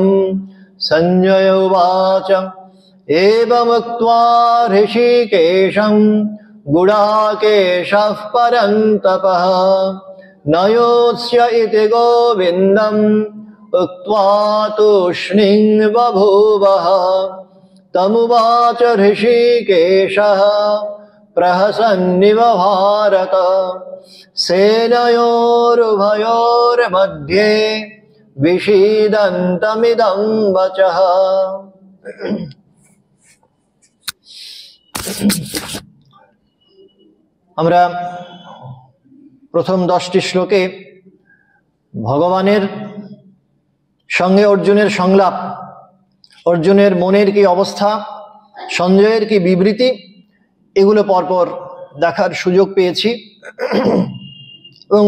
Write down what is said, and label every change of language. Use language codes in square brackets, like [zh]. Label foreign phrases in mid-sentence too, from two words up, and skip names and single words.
[sa] संजय उवाच एवमुक्त्वा ऋषिकेशं गुडाकेशः परन्तपः न योत्स्य इति गोविन्दम् उक्त्वा तूष्णीं बभूवः। तमुवाच ऋषिकेशः प्रहसन्निव भारत सेनयोरुभयोर्मध्ये विषीदन्तमिदं वचः। [bn] আমরা প্রথম 10টি শ্লোকে ভগবানের সঙ্গে অর্জুনের সংলাপ, অর্জুনের মনের কি অবস্থা, সঞ্জয়ের কি বিবৃতি, এগুলো পরপর দেখার সুযোগ পেয়েছি।